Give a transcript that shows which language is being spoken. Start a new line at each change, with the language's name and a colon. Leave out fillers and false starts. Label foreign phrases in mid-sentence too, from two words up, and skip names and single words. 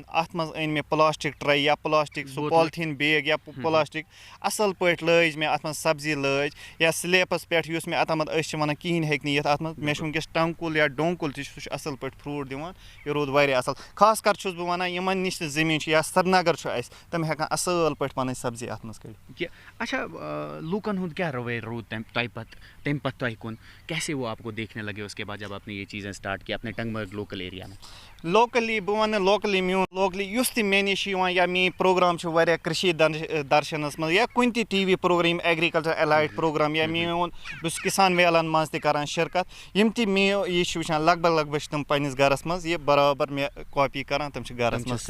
Kashmiri: اَتھ منٛز أنۍ مےٚ
English: plastic tray
Kashmiri: یا پلاسٹِک سُہ
English: polythene bag
Kashmiri: یا پلاسٹِک اَصٕل پٲٹھۍ لٲج مےٚ اَتھ منٛز سبزی لٲج یا سلیبَس پٮ۪ٹھ یُس مےٚ اوٚتامَتھ أسۍ چھِ وَنان کِہیٖنۍ ہیٚکہِ نہٕ یِتھ اَتھ منٛز. مےٚ چھُ وٕنکیٚس ٹنٛگہٕ کُل یا ڈوٚنٛگ کُل تہِ چھُ سُہ چھُ اَصٕل پٲٹھۍ فرٛوٗٹ دِوان. یہِ روٗد واریاہ اَصٕل. خاص کر چھُس بہٕ وَنان یِمن نِش تہِ زٔمیٖن چھُ یا سرینگر چھُ اَسہِ تِم ہٮ۪کان اَصٕل پٲٹھۍ پَنٕنۍ سبزی اَتھ منٛز کٔڑِتھ. اچھا لوٗکن ہُنٛد کیٛاہ رویہ روٗد تَمہِ پتہٕ تۄہہِ کُن
Urdu: کیسے وہ آپ کو دیکھنے لگے اس کے بعد جب آپ نے یہ چیزیں اسٹارٹ کی اپنے ٹنگمرگ
English: local area
Urdu: میں.
Kashmiri: لوکلی بہٕ وَنہٕ لوکلی میون لوکلی یُس تہِ مےٚ نِش چھُ یِوان یا میٲنۍ پروگرام چھِ واریاہ کٔشیٖر درشنَس منٛز یا کُنہِ تہِ
English: TV program agriculture allied program
Kashmiri: یا میون بہٕ چھُس کِسان میلن منٛز تہِ کران شِرکت یِم تہِ مےٚ یہِ چھِ وٕچھان لگ بگ چھِ تِم پنٕنِس گرس منٛز یہِ برابر مےٚ کاپی کران تِم چھِ گرس منٛز